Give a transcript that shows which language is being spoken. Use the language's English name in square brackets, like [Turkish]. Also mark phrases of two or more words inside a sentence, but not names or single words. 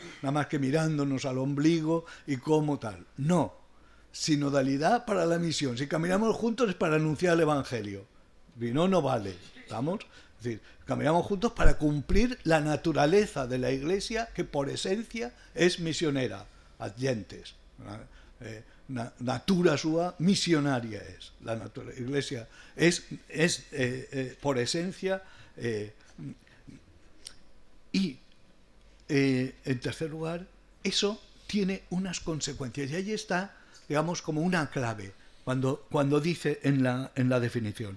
[Spanish] Nada más que mirándonos al ombligo y como tal. No. Sinodalidad para la misión. Si caminamos juntos es para anunciar el Evangelio. Y no vale. ¿Estamos? Es decir, caminamos juntos para cumplir la naturaleza de la Iglesia, que por esencia es misionera, [Latin] ad gentes. Natura sua misionaria es. [Spanish] La Iglesia es por esencia. En tercer lugar, eso tiene unas consecuencias. Y ahí está, digamos, como una clave, cuando dice en la definición.